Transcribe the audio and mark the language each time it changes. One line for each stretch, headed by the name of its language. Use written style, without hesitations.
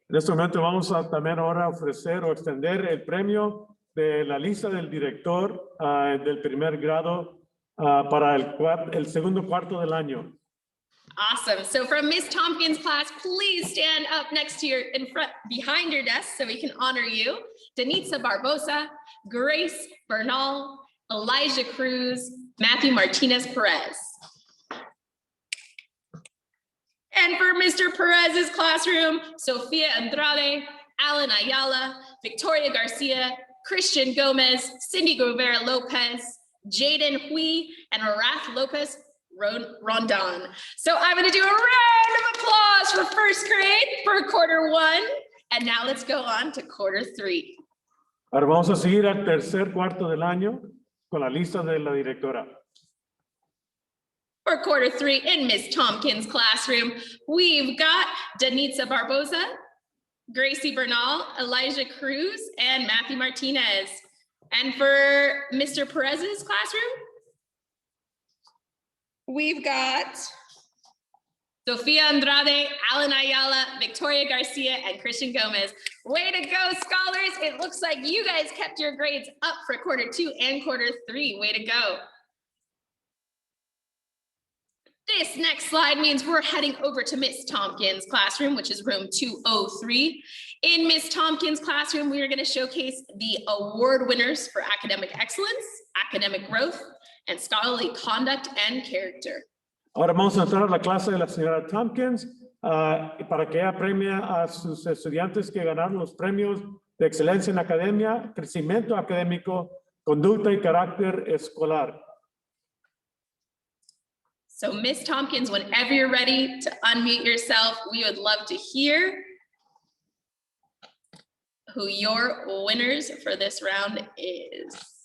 Spanish: En este momento vamos a también ahora ofrecer o extender el premio de la lista del director del primer grado para el segundo cuarto del año.
English: Awesome. So from Miss Tompkins' class, please stand up next to behind your desk so we can honor you. Denitza Barbosa, Grace Bernal, Elijah Cruz, Matthew Martinez Perez. And for Mr. Perez's classroom, Sofia Andrade, Alan Ayala, Victoria Garcia, Christian Gomez, Cindy Guevara Lopez, Jaden Hui, and Arath Lopez Rondon. So I'm going to do a round of applause for first grade for quarter 1. And now let's go on to quarter 3.
Spanish: Ahora vamos a seguir al tercer cuarto del año con la lista de la directora.
English: For quarter 3 in Miss Tompkins' classroom, we've got Denitza Barbosa, Gracie Bernal, Elijah Cruz, and Matthew Martinez. And for Mr. Perez's classroom, we've got Sofia Andrade, Alan Ayala, Victoria Garcia, and Christian Gomez. Way to go, scholars. It looks like you guys kept your grades up for quarter 2 and quarter 3. Way to go. This next slide means we're heading over to Miss Tompkins' classroom, which is room 203. In Miss Tompkins' classroom, we are going to showcase the award winners for academic excellence, academic growth, and scholarly conduct and character.
Spanish: Ahora vamos a entrar a la clase de la señora Tompkins para que ella premie a sus estudiantes que ganaron los premios de excelencia en academia, crecimiento académico, conducta y carácter escolar.
English: So Miss Tompkins, whenever you're ready to unmute yourself, we would love to hear who your winners for this round is.